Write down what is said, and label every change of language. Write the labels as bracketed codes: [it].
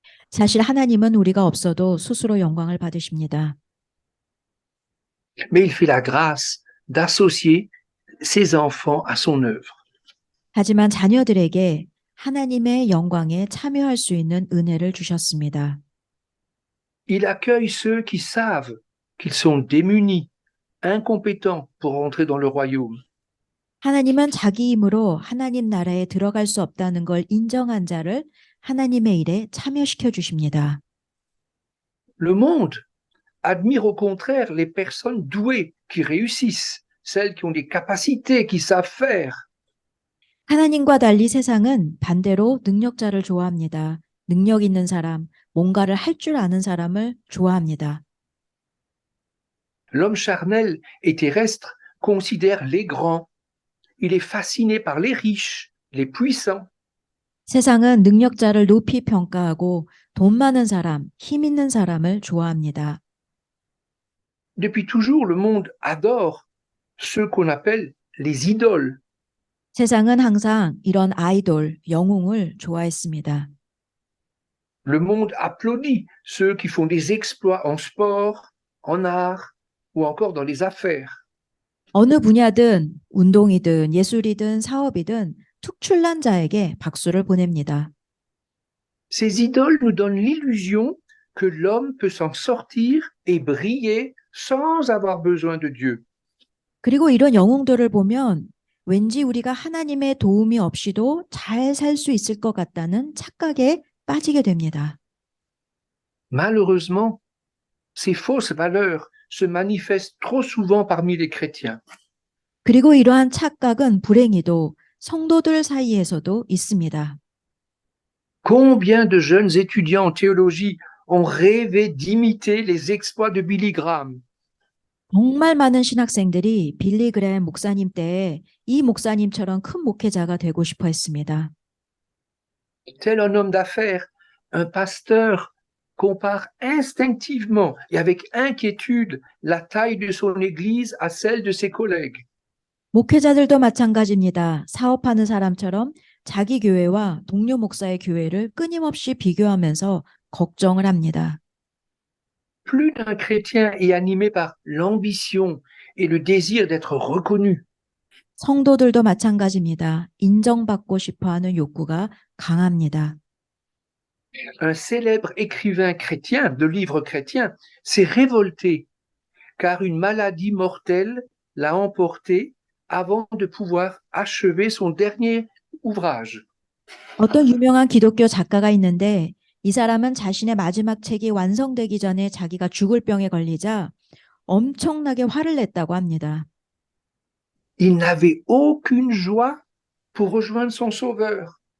[ko] 사실 하나님은 우리가 없어도 스스로 영광을 받으십니다. [fr] Mais il fait la grâce d'associer ses enfants à son œuvre. [ko] 하지만 자녀들에게 하나님의 영광에 참여할 수 있는 은혜를 주셨습니다. [fr] Il accueille ceux qui savent qu'ils sont démunis, incompétents pour entrer dans le royaume. [ko] 하나님은 자기 힘으로 하나님 나라에 들어갈 수 없다는 걸 인정한 자를 하나님의 일에 참여시켜 주십니다. [fr] Le monde admire au contraire les personnes douées qui réussissent, celles qui ont des capacités, qui savent faire. [ko] 하나님과 달리 세상은 반대로 능력자를 좋아합니다. 능력 있는 사람, 뭔가를 할 줄 아는 사람을 좋아합니다. [fr] L'homme charnel et terrestre considère les grands. Il est fasciné par les riches, les puissants. [ko] 세상은 능력자를 높이 평가하고 돈 많은 사람, 힘 있는 사람을 좋아합니다. [fr] Depuis toujours, le monde adore ceux qu'on appelle les idoles. [ko] 세상은 항상 이런 아이돌, 영웅을 좋아했습니다. [fr] Le monde applaudit ceux qui font des exploits en sport, en art ou encore dans les affaires. [ko] 어느 분야든 운동이든 예술이든 사업이든 특출난 자에게 박수를 보냅니다. [fr] Ces idoles nous donnent l'illusion que l'homme peut s'en sortir et briller sans avoir besoin de Dieu. [ko] 그리고 이런 영웅들을 보면 왠지 우리가 하나님의 도움이 없이도 잘 살 수 있을 것 같다는 착각에 빠지게 됩니다. [fr] Malheureusement, ces fausses valeurs se manifestent trop souvent parmi les chrétiens. [ko] 그리고 이러한 착각은 불행히도 성도들 사이에서도 있습니다. [fr] Combien de jeunes étudiants en théologie ont rêvé d'imiter les exploits de Billy Graham? [ko] 정말 많은 신학생들이 빌리 그레햄 목사님 때에 이 목사님처럼 큰 목회자가 되고 싶어 했습니다. [fr] Tel un homme d'affaires, un pasteur compare instinctivement et avec inquiétude la taille de son église à celle de ses collègues. [ko] 목회자들도 마찬가지입니다. 사업하는 사람처럼 자기 교회와 동료 목사의 교회를 끊임없이 비교하면서 걱정을 합니다. [fr] Plus d'un chrétien est animé par l'ambition et le désir d'être reconnu. [ko] 성도들도 마찬가지입니다. 인정받고 싶어하는 욕구가 강합니다. [fr] Un célèbre écrivain chrétien de livres chrétiens s'est révolté car une maladie mortelle l'a emporté avant de pouvoir achever son dernier ouvrage. [ko] 어떤 유명한 기독교 작가가 있는데 이 사람은 자신의 마지막 책이 완성되기 전에 자기가 죽을 병에 걸리자 엄청나게 화를 냈다고 합니다. [fr] Il n'avait aucune joie pour rejoindre son sauveur.